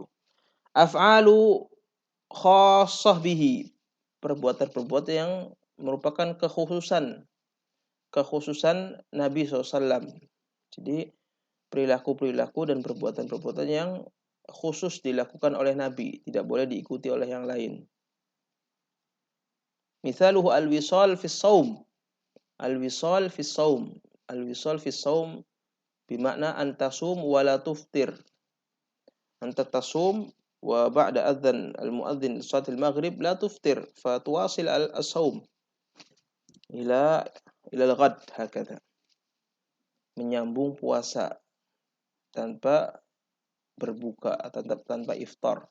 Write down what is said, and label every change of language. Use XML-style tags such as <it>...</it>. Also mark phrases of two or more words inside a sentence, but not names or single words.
<ar>أفعالٌ خاصةٌ به,</ar> <id>perbuatan-perbuatan yang merupakan kekhususan Nabi SAW. Jadi perilaku-perilaku dan perbuatan-perbuatan yang khusus dilakukan oleh Nabi, tidak boleh diikuti oleh yang lain.</id> <ar>مثالُه الوصالُ في الصوم. الوصالُ في الصوم. الوصالُ في الصوم bermakna أن تصومَ ولا تفطر. أنت تصومُ وبعدَ أذانِ المؤذنِ صلاةَ المغربِ لا تفطرُ فتواصلُ الصومَ إلى الغد، هكذا.</ar> <id>Menyambung puasa tanpa berbuka, tanpa iftar.</id>